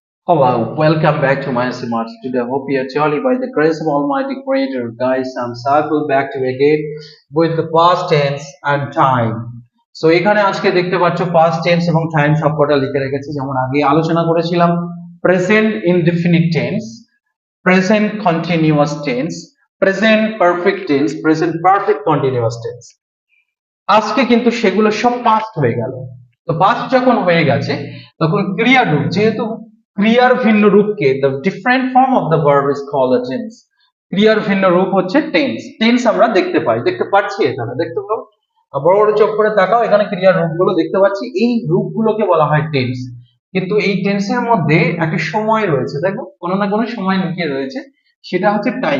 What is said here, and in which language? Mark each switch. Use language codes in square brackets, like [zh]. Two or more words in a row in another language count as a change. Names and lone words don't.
[en] Hello, welcome back to my Smarts. Today, I hope you are jolly by the grace of Almighty Creator. Guys, I'm Saiful back to you again with the past tense and time. [bn] So এখানে আজকে দেখতে পাচ্ছ [en] past tense [bn] এবং time সবকটা লিখে রেখেছি, যেমন আগে আলোচনা করেছিলাম [en] present indefinite tense, present continuous tense, present perfect tense, present perfect continuous tense. [bn] আজকে কিন্তু সেগুলো সব পাস্ট হয়ে গেল। তো পাস্ট যখন হয়ে গেছে তখন ক্রিয়ার রূপ, যেহেতু ক্রিয়ার ভিন্ন রূপকে [en] the different form of the verb is called a tense, [bn] ক্রিয়ার ভিন্ন রূপ হচ্ছে টেন্স। টেন্স আমরা দেখতে পাচ্ছি, এখানে দেখতে পাবো, বড় বড় চোখ করে তাকাও, এখানে ক্রিয়ার রূপগুলো দেখতে পাচ্ছি, এই রূপগুলোকে বলা হয় টেন্স। কিন্তু এই টেন্সের মধ্যে একটা সময় রয়েছে, দেখো কোনো না কোনো সময় লুকিয়ে রয়েছে, সেটা হচ্ছে টাইম।